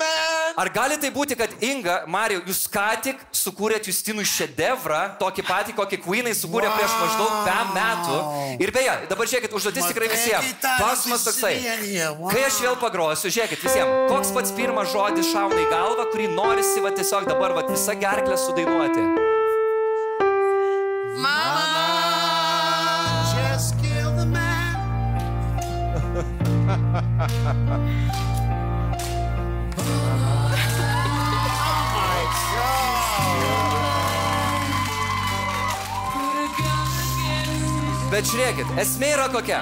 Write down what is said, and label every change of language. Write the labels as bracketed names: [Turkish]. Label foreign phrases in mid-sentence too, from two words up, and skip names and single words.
[Lithuanian] Ar gali tai būti, kad Inga, Marijau, jūs ką tik sukūrėt Justinui šedevrą, tokį patį, kokį Queenai sukūrė prieš maždaug 5 metų. Ir beje, dabar žiūrėkit, užduotis tikrai visiems. Klausimas toksai. Kai aš vėl pagrosiu, žiūrėkit visiems, koks pats pirmas žodis šauna į galvą, kurį norisi va tiesiog dabar va visą gerklę sudainuoti? Mama! [English] Just kill the man. [Lithuanian] Bet žiūrėkit, esmė yra kokia.